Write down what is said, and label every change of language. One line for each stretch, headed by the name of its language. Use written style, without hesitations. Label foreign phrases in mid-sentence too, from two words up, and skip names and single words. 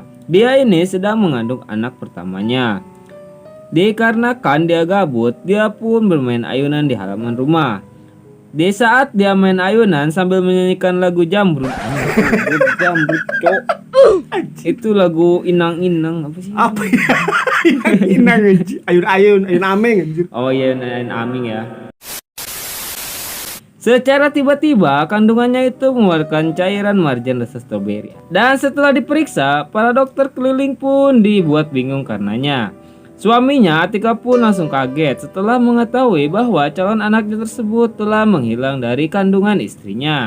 Indonesian: Dia ini sedang mengandung anak pertamanya. Dikarenakan dia gabut, dia pun bermain ayunan di halaman rumah. Di saat dia main ayunan sambil menyanyikan lagu Jambrut. Jambrut, cok. Itu lagu inang-inang apa sih? Apa ya? Inang, ayun-ayun, ayun aming anjir. Oh iya, ayun aming ya. Secara tiba-tiba kandungannya itu mengeluarkan cairan marjan rasa stroberi. Dan setelah diperiksa, para dokter keliling pun dibuat bingung karenanya. Suaminya Atika pun langsung kaget setelah mengetahui bahwa calon anaknya tersebut telah menghilang dari kandungan istrinya.